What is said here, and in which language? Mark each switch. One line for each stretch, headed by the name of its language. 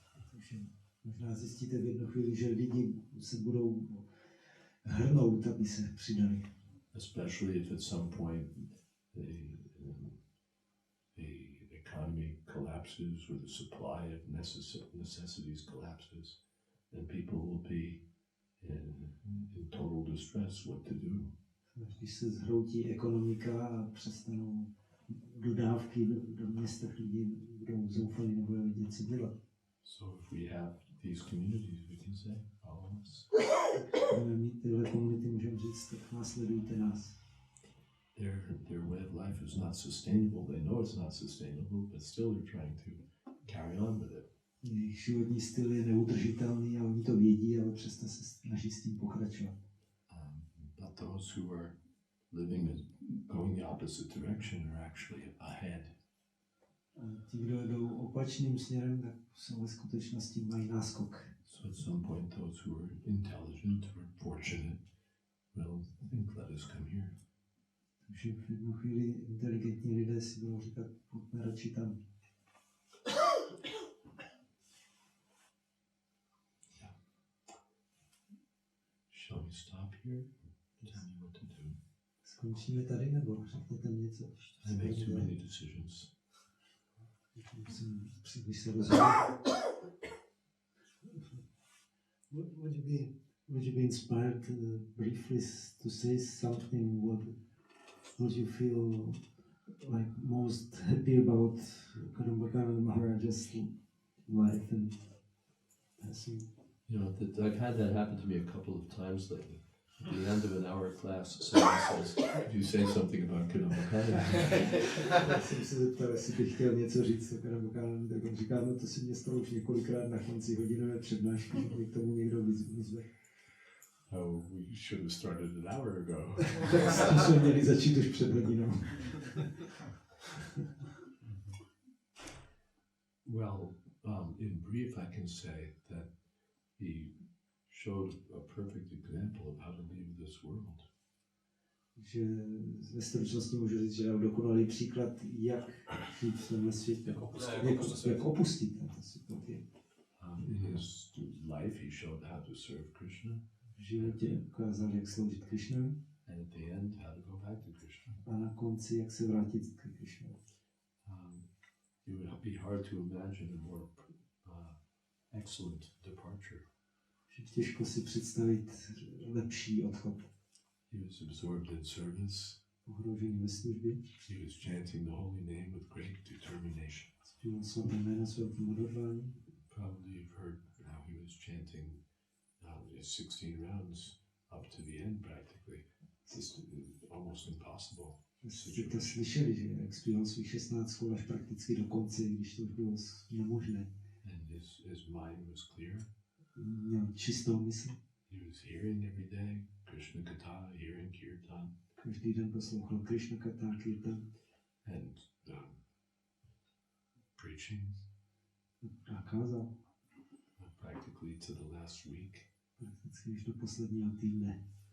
Czech: Takže možná zjistíte v jednu chvíli, že lidi se budou hrnout, aby se přidali.
English: Especially if at some point the economy collapses or the supply of necessities collapses, then people will be in total distress what to do.
Czech: Když se zhroutí ekonomika a přestanou dodávky do městech, lidi budou zoufalí, nebudou vědět, co dělat.
English: So if we have these communities, we can say, follow us.
Czech: Budeme mít tyhle komunity, můžeme říct, tak následujte nás.
English: Their way of life is not sustainable. They know it's not sustainable, but still they're trying to carry on with it.
Czech: Jejich životní styl je neudržitelný a oni to vědí, ale přesto se snaží s tím pokračovat.
English: But those who are living and going the opposite direction are actually ahead.
Czech: A ti, kdo jdou opačným směrem, tak jsou ve skutečnosti mají náskok.
English: So at some point, those who are intelligent or fortunate will think, let us come here.
Czech: Takže v jednu chvíli inteligentní lidé si budou říkat, pojďme radši tam.
English: Yeah. Shall we stop here? Tell me what to do.
Czech: Skončíme tady, nebo řekněte mi něco?
English: I make too many decisions.
Czech: Musím příliš se rozhodnout.
English: Would you be inspired briefly to say something? What you feel like most happy about Kadambakana Maharaja's life and passing? You know, I've had that happen to me a couple of times lately. At the end of an hour class, someone says, "Could you say something about Kadambakana?"
Czech: Já jsem se zeptal, jestli bych chtěl něco říct o Kadambakana, tak on říká, no to se mě stalo už několikrát na konci hodinové přednášky, že mě k tomu někdo vyzve.
English: Oh, we should have started an hour ago.
Czech: Tak jsme měli začít už před hodinou.
English: Well, in brief, I can say that he showed a perfect example of how to leave this world.
Czech: Že ve stručnosti můžu říct, že dal dokonalý příklad, jak žít v tomhle světě, jak opustit tento svět.
English: In his life, he showed how to serve Krishna.
Czech: V životě ukázal, jak sloužit Krishnovi.
English: And at the end, how to go back to Krishna.
Czech: A na konci, jak se vrátit k Krishnovi.
English: It would be hard to imagine a more excellent departure.
Czech: Těžko si představit lepší odchod.
English: He was absorbed in service.
Czech: ohrožení ve službě.
English: He was chanting the holy name with great determination.
Czech: Zpíval svaté jméno s velkým odhodláním.
English: Probably you've heard how he was chanting 16 rounds up to the end practically. It's almost impossible.
Czech: Jste to slyšeli, že jak zpíval svých 16 kol až prakticky do konce, když to už bylo nemožné.
English: And his mind was clear.
Czech: Měl čistou mysl.
English: He was hearing every day Krishna Katha, hearing Kirtan.
Czech: Každý den poslouchal Krishna Katha, Kirtan.
English: And preaching.
Czech: A kázal.
English: Practically to the last week.
Czech: Prakticky až do posledního týdne.